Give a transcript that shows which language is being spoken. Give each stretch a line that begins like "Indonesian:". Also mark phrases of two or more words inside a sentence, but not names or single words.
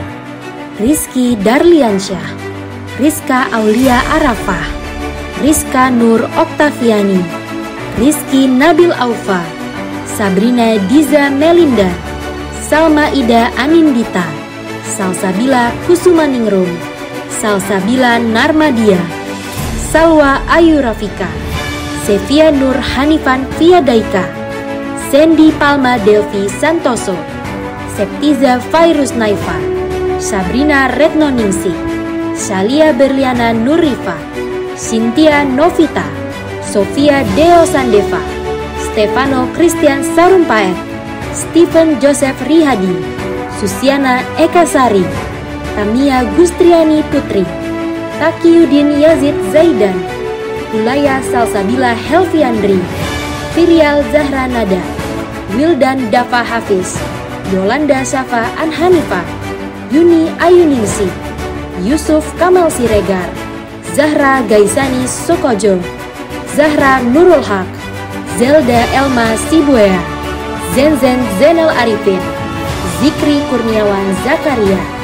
Indonesian: Rizky Darliansyah, Rizka Aulia Arafah, Rizka Nur Oktaviani, Rizky Nabil Aufa, Sabrina Diza Melinda, Salma Ida Anindita, Salsabila Kusumaningrum, Salsabila Narmadia, Salwa Ayu Rafika, Sevia Nur Hanifan Fiadaika, Sandy Palma Delvi Santoso, Septiza Fairuz Naifa, Sabrina Retnoningsi, Shalia Berliana Nurifa, Cynthia Novita, Sofia Deo Sandeva, Stefano Christian Sarumpaet, Stephen Joseph Rihadi, Susiana Ekasari, Tamia Gustriani Putri, Taqiyuddin Yazid Zaidan, Ulaya Salsabila Helviandri, Firial Zahra Nada, Wildan Dafa Hafiz, Yolanda Safa Anhanifa, Yuni Ayuningsi, Yusuf Kamal Siregar, Zahra Gaisani Sokojo, Zahra Nurul Haq, Zelda Elma Sibuea, Zenzen Zainal Arifin, Zikri Kurniawan Zakaria.